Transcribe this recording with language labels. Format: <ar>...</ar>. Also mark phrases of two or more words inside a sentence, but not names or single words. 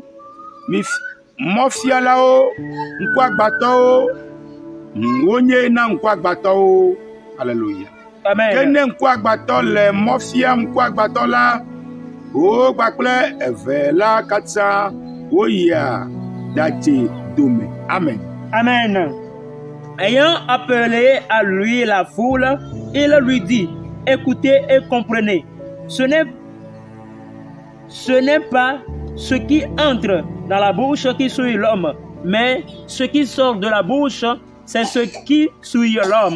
<ee>Mi mɔfialawo ŋkuagbatɔwo wonye na ŋkuagbatɔwo.</ee> <fr>Alléluia. Amen.</fr> <ee>Ke ne ŋkuagbatɔ le mɔfia ŋkuagbatɔ la wo kpakple eve la katã woyia dadze dome.</ee> <fr>Amen. Amen. Ayant appelé à lui la foule, il lui dit, écoutez et comprenez. Ce n'est pas ce qui entre dans la bouche qui souille l'homme, mais ce qui sort de la bouche, c'est ce qui souille l'homme.</fr>